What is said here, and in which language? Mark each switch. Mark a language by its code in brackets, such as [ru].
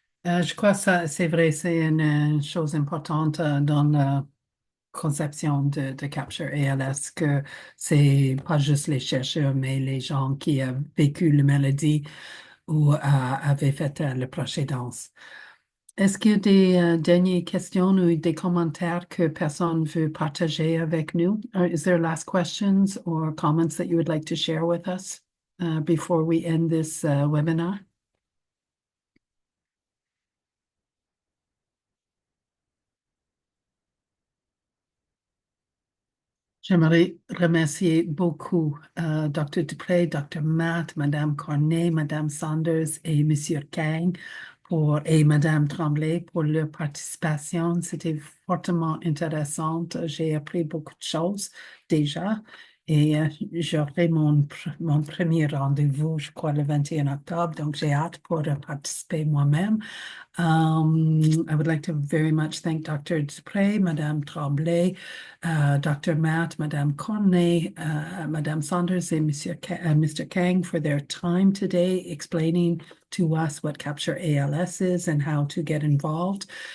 [fr] Je crois que ça, c'est vrai, c'est une chose importante dans la conception de Capture ALS, que c'est pas juste les chercheurs, mais les gens qui ont vécu la maladie ou avaient fait la précédence. Est-ce qu'il y a des dernières questions ou des commentaires que personne veut partager avec nous? [en] Is there last questions or comments that you would like to share with us before we end this webinar? [fr] J'aimerais remercier beaucoup Dr. Dupré, Dr. Matt, Madame Cornet, Madame Sanders et Monsieur Kang et Madame Tremblay pour leur participation. C'était fortement intéressant. J'ai appris beaucoup de choses déjà et j'aurai mon premier rendez-vous, je crois, le 21 octobre. Donc, j'ai hâte pour participer moi-même. [en] I would like to very much thank Dr. Dupré, Madame Tremblay, Dr. Matt, Madame Cornet, Madame Sanders, and Mr. Kang for their time today explaining to us what Capture ALS is and how to get involved.